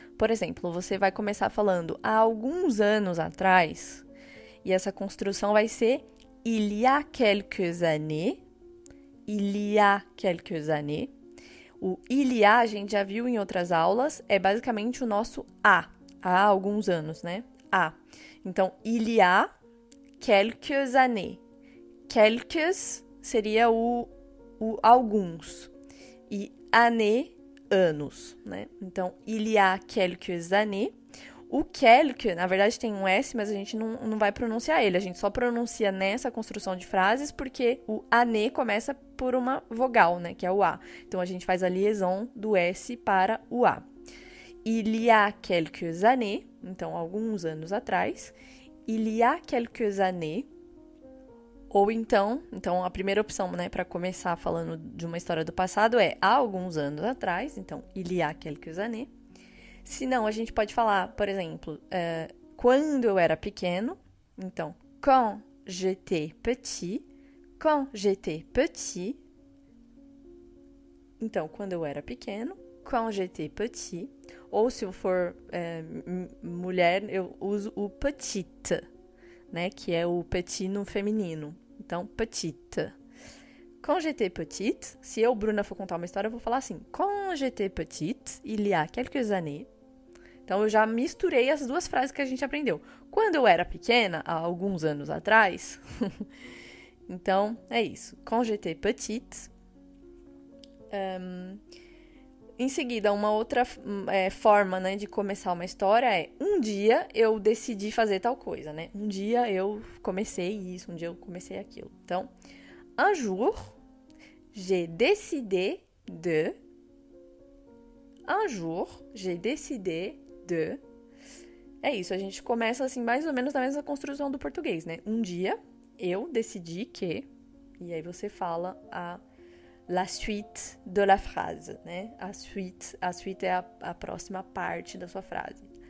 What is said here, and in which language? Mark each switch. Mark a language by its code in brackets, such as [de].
[pt] Por exemplo, você vai começar falando há alguns anos atrás, e essa construção vai ser [fr] il y a quelques années. Il y a quelques années. [pt] O il y a, a gente já viu em outras aulas, é basicamente o nosso há alguns anos, né? Há. Então, [fr] il y a quelques années. [pt] Quelques seria o alguns. E année, anos, né? Então, [fr] il y a quelques années. [pt] O quelque, na verdade, tem um S, mas a gente não vai pronunciar ele. A gente só pronuncia nessa construção de frases porque o année começa por uma vogal, né? Que é o A. Então, a gente faz a liaison do S para o A. [fr] Il y a quelques années. [pt] Então, alguns anos atrás. [fr] Il y a quelques années. [pt] Ou então a primeira opção, né, para começar falando de uma história do passado é há alguns anos atrás, então, [fr] il y a quelques années. [pt] Se não, a gente pode falar, por exemplo, quando eu era pequeno, então, [fr] quand j'étais petit, quand j'étais petit. [pt] Então, quando eu era pequeno, [fr] quand j'étais petit. [pt] Ou se eu for mulher, eu uso o petite, né, que é o petit no feminino. Então, petite. [fr] Quand j'étais petite, [pt] se eu, Bruna, for contar uma história, eu vou falar assim. [fr] Quand j'étais petite, il y a quelques années. [pt] Então, eu já misturei as duas frases que a gente aprendeu. Quando eu era pequena, há alguns anos atrás. Então, é isso. [fr] Quand j'étais petite. [pt] Em seguida, uma outra forma, né, de começar uma história é um dia eu decidi fazer tal coisa, né? Um dia eu comecei isso, um dia eu comecei aquilo. [fr] Então, un jour, j'ai décidé de. Un jour, j'ai décidé de. [pt] É isso, a gente começa assim, mais ou menos na mesma construção do português, né? Um dia eu decidi que. E aí você fala [fr] la suite de la phrase, [pt] né? A suite é a próxima parte da sua frase.